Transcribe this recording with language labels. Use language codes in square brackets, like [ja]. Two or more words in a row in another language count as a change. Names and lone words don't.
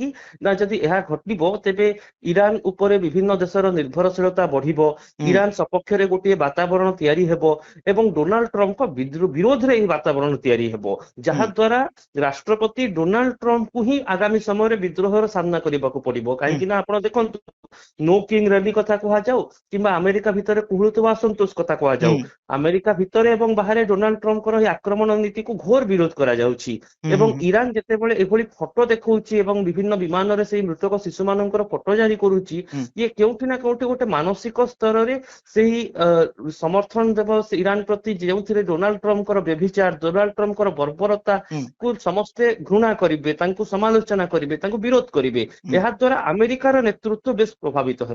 [or] ନା ଯଦି ଏହା ଘଟିବ ତେବେ ଇରାନ ଉପରେ ବିଭିନ୍ନ ଦେଶର ନିର୍ଭରଶୀଳତା ବଢିବ ଇରାନ ସପକ୍ଷରେ ଗୋଟିଏ ବାତାବରଣ ତିଆରି ହେବ ଏବଂ ଡୋନାଲ୍ଡ ଟ୍ରମ୍ପଙ୍କ ବିରୋଧରେ ଏହି ବାତାବରଣ ତିଆରି ହେବ ଯାହା ଦ୍ୱାରା ରାଷ୍ଟ୍ରପତି ଡୋନାଲ୍ଡ ଟ୍ରମ୍ପଙ୍କୁ ହିଁ ଆଗାମୀ ସମୟରେ ବିଦ୍ରୋହର ସାମ୍ନା କରିବାକୁ ପଡିବ କାହିଁକି ନା ଆପଣ ଦେଖନ୍ତୁ नो किंग रैली कथा कुहाଯାଉ କିମ୍ବା ଆମେରିକା ଭିତରେ କୁହୁଳୁଥିବା ଅସନ୍ତୋଷ କଥା କୁହାଯାଉ ଆମେରିକା ଭିତରେ ଏବଂ ବାହାରେ ଡୋନାଲ୍ଡ ଟ୍ରମ୍ପଙ୍କର ଏହି ଆକ୍ରମଣ ନୀତିକୁ ଘୋର ବିରୋଧ କରାଯାଉଛି ଏବଂ ଇରାନ ଯେତେବେଳେ ଏଭଳି ଫଟୋ ଦେଖଉଛି ଏବଂ ବିଭିନ୍ନ ବିମାନରେ ସେହି ମୃତକ ଶିଶୁମାନଙ୍କର ଫଟୋ ଜାରି କରୁଛି ଇଏ କେଉଁଠି ନା କେଉଁଠି ଗୋଟେ ମାନସିକ ସ୍ତରରେ ସେହି ସମର୍ଥନ ଦେବ ଇରାନ ପ୍ରତି ଯେଉଁଥିରେ ଡୋନାଲ୍ଡ ଟ୍ରମ୍ପଙ୍କର ବ୍ୟଭିଚାର ଡୋନାଲ୍ଡ ଟ୍ରମ୍ପଙ୍କର ବର୍ବରତାକୁ ସମସ୍ତେ ଘୃଣା କରିବେ ତାଙ୍କୁ ସମାଲୋଚନା କରିବେ ତାଙ୍କୁ ବିରୋଧ କରିବେ ଏହା ଦ୍ୱାରା ଆମେରିକାର ନେତୃତ୍ୱ ବେଶ ପ୍ରଭାବିତ ହେବ